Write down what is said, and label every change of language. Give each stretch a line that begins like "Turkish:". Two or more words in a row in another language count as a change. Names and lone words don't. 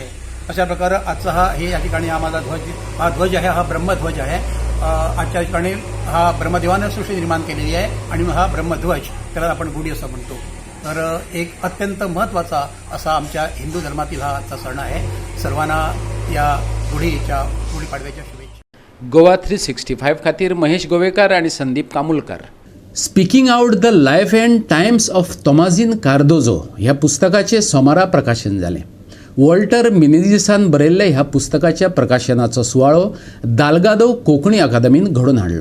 Marathi: अशा प्रकारे आजचा हे या ठिकाणी आम्हाला ध्वज आहे हा ब्रह्मध्वज आहे. आजच्या ठिकाणी हा ब्रह्मदेवानं सृष्टी निर्माण केलेली आहे आणि हा ब्रह्मध्वज त्याला आपण गुढी असं म्हणतो. तर एक अत्यंत महत्त्वाचा असा आमच्या हिंदू धर्मातील हा आजचा सण आहे. सर्वांना या गुढीपाडव्याच्या शुभेच्छा. गोवा 365 खातीर महेश गोवेकार आणि संदीप कामुलकर.
Konkani: स्पीकिंग आउट द लायफ अँड टायम्स ऑफ तोमाझीन कार्दोजो ह्या पुस्तकाचे सोमारा प्रकाशन जालें. वॉल्टर मिनेझिसान बरयल्ल्या ह्या पुस्तकाच्या प्रकाशनाचो सुवाळो दालगादो कोंकणी अकादमीन घडोवन हाडलो.